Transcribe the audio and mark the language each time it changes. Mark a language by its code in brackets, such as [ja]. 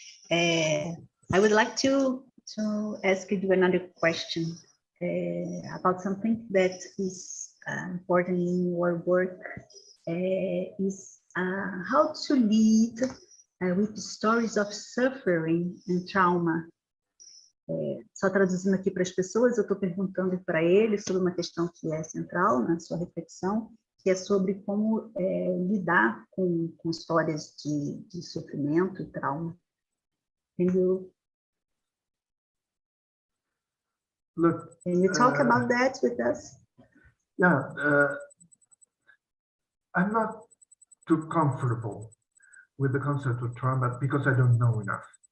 [en] I would like to ask you another question about something that is important in your work, is how to lead with stories of suffering and trauma. [pt] Só traduzindo aqui para as pessoas, eu estou perguntando para ele sobre uma questão que é central na sua reflexão, que é sobre como lidar com histórias de sofrimento e trauma. [en] Can you talk about that with us? Yeah, I'm not too comfortable with the concept of trauma because I don't know enough.